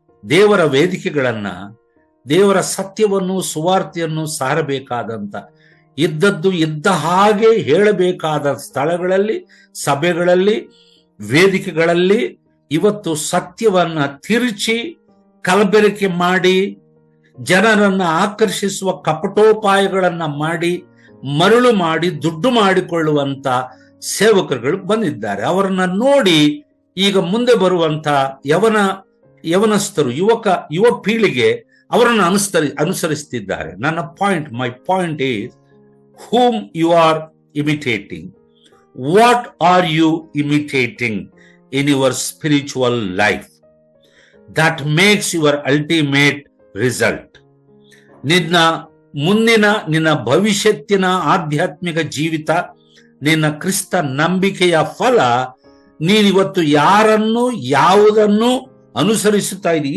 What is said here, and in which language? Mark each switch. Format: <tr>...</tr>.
<kn>ದೇವರ ವೇದಿಕೆಗಳನ್ನ, ದೇವರ ಸತ್ಯವನ್ನು, ಸುವಾರ್ತೆಯನ್ನು ಸಾರಬೇಕಾದಂತ, ಇದ್ದದ್ದು ಇದ್ದ ಹಾಗೆ ಹೇಳಬೇಕಾದ ಸ್ಥಳಗಳಲ್ಲಿ, ಸಭೆಗಳಲ್ಲಿ, ವೇದಿಕೆಗಳಲ್ಲಿ ಇವತ್ತು ಸತ್ಯವನ್ನ ತಿರುಚಿ ಕಲಬೆರಕೆ ಮಾಡಿ ಜನರನ್ನ ಆಕರ್ಷಿಸುವ ಕಪಟೋಪಾಯಗಳನ್ನ ಮಾಡಿ ಮರಳು ಮಾಡಿ ದುಡ್ಡು ಮಾಡಿಕೊಳ್ಳುವಂತ ಸೇವಕರುಗಳು ಬಂದಿದ್ದಾರೆ. ಅವರನ್ನ ನೋಡಿ ಈಗ ಮುಂದೆ ಬರುವಂತ ಯವನಸ್ಥರು, ಯುವ ಪೀಳಿಗೆ ಅವರನ್ನು ಅನುಸರಿಸುತ್ತಿದ್ದಾರೆ.</kn> <en>My point is, whom you are imitating? What are you imitating in your spiritual life that makes your ultimate result?</en> <kn>ನಿನ್ನ ಭವಿಷ್ಯತ್ತಿನ ಆಧ್ಯಾತ್ಮಿಕ ಜೀವಿತ, ನಿನ್ನ ಕ್ರಿಸ್ತ ನಂಬಿಕೆಯ ಫಲ, ನೀನಿವತ್ತು ಯಾರನ್ನು, ಯಾವುದನ್ನು ಅನುಸರಿಸುತ್ತಾ ಇದ್ದೀವಿ.</kn>